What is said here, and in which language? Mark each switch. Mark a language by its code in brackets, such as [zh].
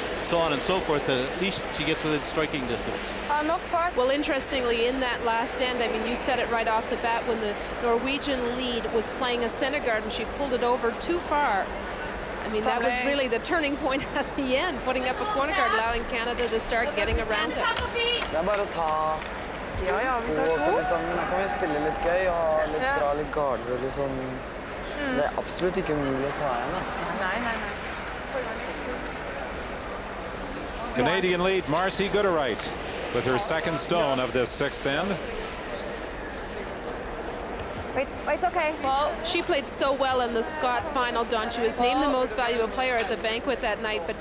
[en] so on and so forth, at least she gets within striking distance. Well, interestingly, in that last end, I mean, you said it right off the bat, when the Norwegian lead was playing a center guard and she pulled it over too far. I mean, that was really the turning point at the end, putting up a corner guard, allowing Canada to start getting around it. [no] Det bare å ta to og så litt sånn, men da kan vi spille litt gøy og dra litt garder og litt sånn. Det er absolutt ikke umulig å ta igjen, altså. Nei. [en] Canadian lead, Marcy Gooderite, with her second stone of this sixth end. It's okay. Well, she played so well in the Scott final, Don. She was named the most valuable player at the banquet that night.